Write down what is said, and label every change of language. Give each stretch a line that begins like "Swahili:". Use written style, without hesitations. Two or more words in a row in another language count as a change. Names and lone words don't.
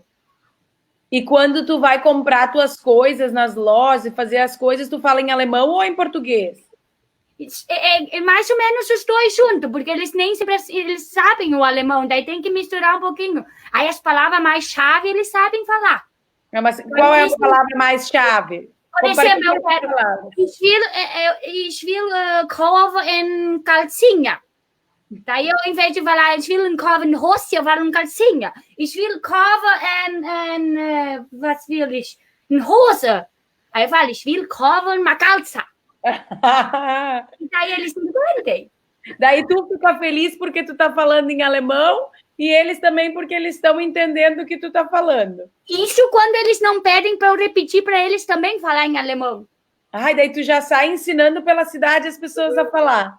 Portuguese: E quando tu vai comprar tuas coisas nas lojas e fazer as coisas, tu fala em alemão ou em português? É mais ou menos os dois juntos, porque eles nem sempre eles sabem o alemão, daí tem que misturar um pouquinho. Aí as palavras mais chave eles sabem falar. Mas qual é a palavra mais chave? Por exemplo, eu quero
German: ich will kaufen
Portuguese: calcinha. Daí eu, em vez de falar
German: ich will kaufen Hose,
Portuguese: eu falo calcinha.
German: Ich will kaufen was will ich? Hose.
Portuguese: Aí eu falo
German: ich will kaufen
Portuguese: uma calça. E daí eles entendem. Daí tu fica feliz porque tu tá falando em alemão e eles também porque eles estão entendendo o que tu tá falando. Isso quando eles não pedem para eu repetir para eles também falar em alemão. Ai, daí tu já sai ensinando pela cidade as pessoas a falar.